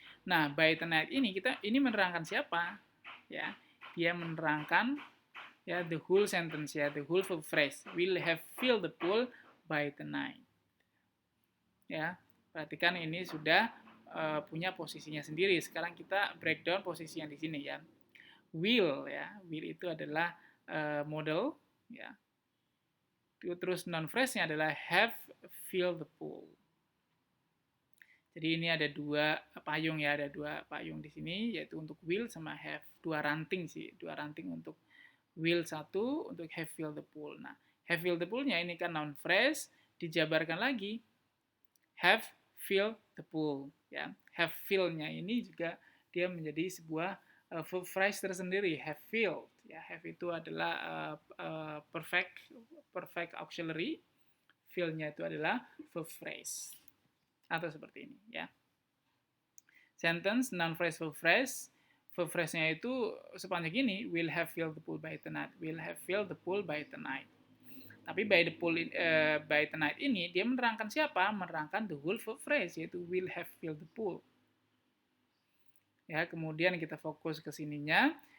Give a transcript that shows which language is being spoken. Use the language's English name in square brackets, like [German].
[Indonesian] Nah, by tonight ini menerangkan siapa? [English] Ya, dia menerangkan, ya, the whole sentence, ya, the whole verb phrase. Will have filled the pool by tonight. [Indonesian] Ya, perhatikan ini sudah punya posisinya sendiri. Sekarang kita breakdown posisi yang di sini, ya. Will, ya, will itu adalah model, ya. Terus noun phrase-nya adalah have filled the pool. Jadi ini ada dua payung, ya, ada dua payung di sini, yaitu untuk will sama have. Dua ranting sih, dua ranting untuk will satu, untuk have filled the pool. Nah, have filled the pool-nya ini kan noun phrase, dijabarkan lagi, have filled the pool, ya. Have filled-nya ini juga dia menjadi sebuah verb phrase tersendiri, have filled. Ya, have itu adalah perfect auxiliary, fill-nya itu adalah verb phrase. Atau seperti ini, ya. [English] Sentence, noun phrase, verb phrase. Verb phrase-nya itu sepanjang ini, will have filled the pool by tonight. Will have filled the pool by tonight. [Indonesian] Tapi by tonight ini dia menerangkan siapa? [English] Menerangkan the whole verb phrase, yaitu will have filled the pool. Ya, kemudian kita fokus ke sininya.